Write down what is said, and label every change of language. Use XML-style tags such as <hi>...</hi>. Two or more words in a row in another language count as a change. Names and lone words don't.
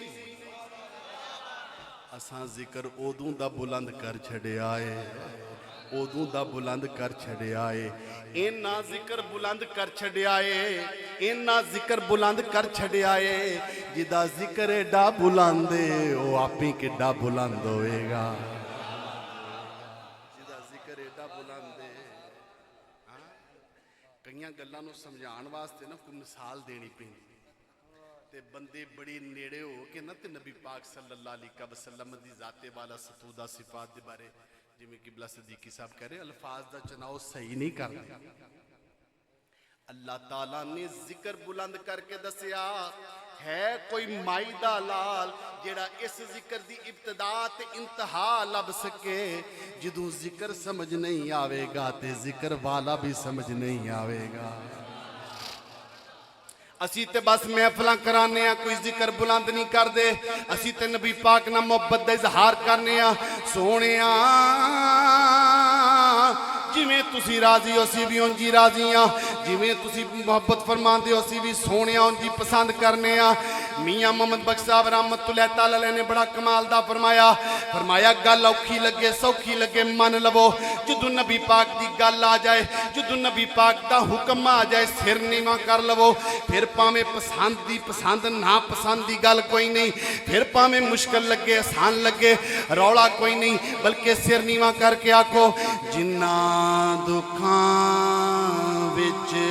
<pa>اساں ذکر اودو دا بلند کر چھڈیا ہے ادو دا بلند کر چھڈیا ہے اینا ذکر بلند کر چھڈیا ہے اینا ذکر بلند کر چھڈیا ہے جدا ذکر ایڈا بلند ہے وہ آپ ہی کڈا بلند ہوئے گا جدا ذکر ایڈا بلند ہے کئیاں گلاں نوں سمجھاؤن واسطے نا کوئی مثال دینی پیندی تے بندے بڑی نیڑے ہو کے نا تے نبی پاک</pa> <ar>صلى الله عليه وسلم</ar> <pa>دی ذاتے والا ستودہ صفات دے بارے جویں قبلہ صدیقی صاحب کہہ رہے الفاظ دا چناؤ صحیح نہیں کرتے اللہ تعالیٰ نے ذکر بلند کرکے دسیا ہے کوئی مائی دا لال جیہڑا اس ذکر دی ابتدا تے انتہا لبھ سکے جدوں ذکر سمجھ نہیں آوے گا تے ذکر والا بھی سمجھ نہیں آوے گا ते जिक्र वाला भी समझ नहीं आवेगा اسی تے بس محفلاں کرانے آں کوئی ذکر بلند نہیں کرتے اسی تے نبی پاک نال محبت دا اظہار کرنے آں سوہنے جویں تسیں راضی ہو اسی بھی اونجی راضی ہاں جویں تسیں محبت فرماتے ہو اسی بھی سوہنے اونجی پسند کرنے آں میاں محمد بخش صاحب</pa> <ar>رحمة الله تعالى عليه</ar> <pa>نے بڑا کمال دا فرمایا فرمایا گل اوکھی لگے سوکھی لگے من لوو جدوں نبی پاک دی گل آ جائے جدوں نبی پاک دا حکم آ جائے سر نیواں کر لوو فیر بھاویں پسند دی پسند نا پسند دی گل کوئی نہیں فیر بھاویں مشکل لگے آسان لگے رولا کوئی نہیں بلکہ سر نیواں کر کے آکھو جنہاں دکھاں وچ</pa>